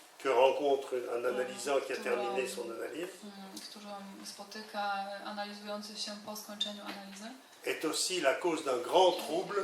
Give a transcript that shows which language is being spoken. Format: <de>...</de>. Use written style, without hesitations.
<fr>que rencontre en analysant qui a terminé son analyse</fr> <pl>którą spotyka analizujący się po skończeniu analizy.</pl> <fr>est aussi la cause d'un grand trouble</fr>